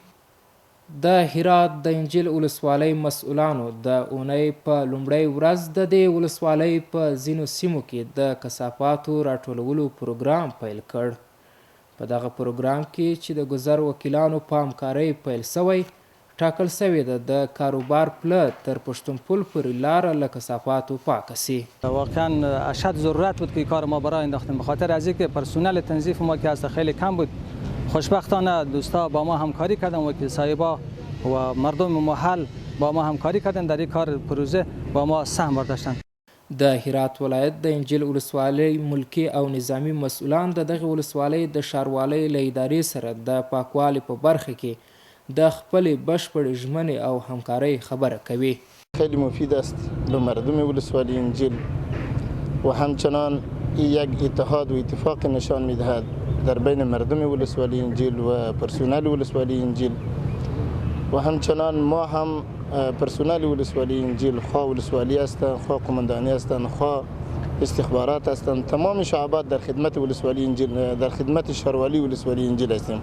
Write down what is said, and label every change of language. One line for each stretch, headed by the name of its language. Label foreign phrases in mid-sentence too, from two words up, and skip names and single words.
Pashto: د هرات د انجیل ولسوالۍ مسؤلانو د اونۍ په لومړۍ ورځ د دې ولسوالۍ په ځینو سیمو کې د کثافاتو راټولولو پروګرام پیل کړ. په دغه پروګرام کې چې د ګذر وکیلانو په همکارۍ پیل شوی، ټاکل شوې ده د کاروبار پله تر پښتون پل پورې لاره له کثافاتو پاکه سي.
Persian: واقعا اشد ضرورت بود که کار ما برای انداختیم، به خاطر از اینکه پرسنل تنظیف ما که هست خیلی کم بود. خوشبختانه دوستا با ما همکاری کردن، وکیل صاحبا و مردم محل با ما همکاری کردن، در این کار پروژه با ما سهم برداشتند.
Pashto: د هرات ولایت د انجیل ولسوالۍ ملکي او نظامی مسؤلان د دغه ولسوالۍ د ښاروالۍ له ادارې سره د پاکوالي په برخه کې د خپلې بشپړې ژمنې او همکارۍ خبره کوي.
Persian: خیلی مفید است لمردم ولسوالی انجیل و همچنان یک اتحاد و اتفاق نشان میدهد در بین مردم ولسوالی انجیل و پرسنل ولسوالی انجیل و همچنان ما هم پرسنل ولسوالی انجیل خواه ولسوالی هستند، خواه قماندانی هستند، خواه استخبارات هستند، تمام شعبات در خدمت ولسوالی انجیل، در خدمت ښاروالۍ ولسوالی انجیل هستیم.